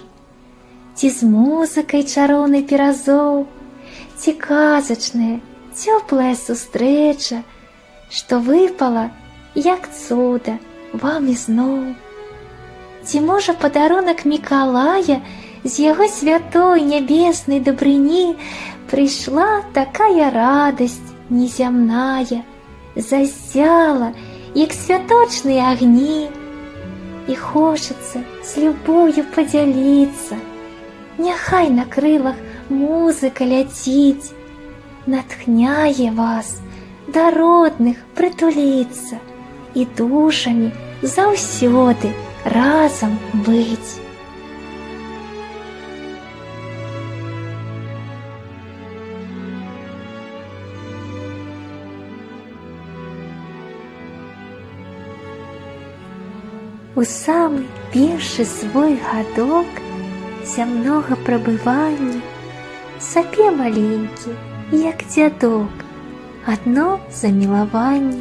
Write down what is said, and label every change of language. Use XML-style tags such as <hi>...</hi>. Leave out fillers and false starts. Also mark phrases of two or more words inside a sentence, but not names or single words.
<be>Ці з музыкай чароўнай перазоў, ці казачная, цёплая сустрэча, што выпала, як цуда, вам ізноў? Ці можа падарунак Мікалая з яго святой нябеснай дабрыні прыйшла такая радасць незямная, засяла як</be> <ru>святочные огни, и хочется с любовью поделиться.</ru> <be>Няхай на крылах музыка ляціць, натхняе вас да родных прытуліцца і душамі заўсёды разам быць. У самы першы свой гадок зямнога прабывання сапе маленькі, як дзядок, адно замілаванне.</be>